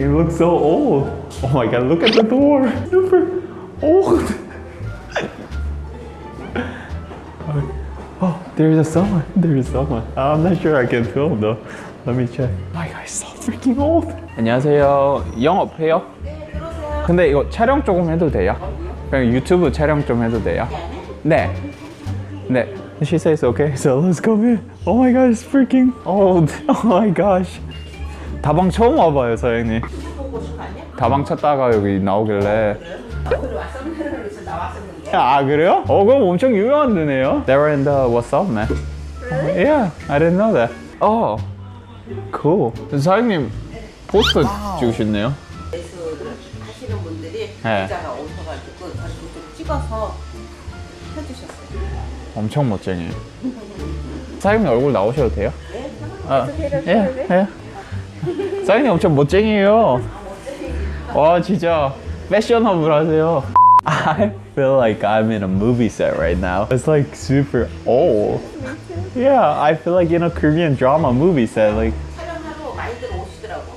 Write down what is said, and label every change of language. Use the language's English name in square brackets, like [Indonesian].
[English] It looks so old. Oh my god, look at the door. Super old. Oh, there's someone. There's someone. I'm not sure I can film though. Let me check. Oh my god, it's so freaking old. [Korean] 안녕하세요. 영업해요? 네, 들어오세요. 근데 이거 촬영 조금 해도 돼요? 그냥 유튜브 촬영 좀 해도 돼요? 네. 네. [English] She says okay, so let's go in. Oh my god, it's freaking old. Oh my gosh. [Korean] 다방 처음 와봐요, 사장님. 다방 찾다가 여기 나오길래. 아, 그래요? 그럼 엄청 유명한 데네요. [English] They were in the What's Up, man. Really? Yeah, I didn't know that. Oh, cool. [Korean] 사장님 포스터 찍으셨네요. 매수를 하시는 분들이 네. 기자가 오셔가지고 저렇게 좀 찍어서 해주셨어요. 엄청 멋쟁이. 사장님 얼굴 나오셔도 돼요? 네, 예, 예. 사장님 엄청 멋쟁이에요. 와, 진짜 패셔너블 하세요. [English] I feel like I'm in a movie set right now. It's like super old. Yeah, I feel like in a Korean drama movie set. [Korean] 촬영하러 많이들 오시더라고.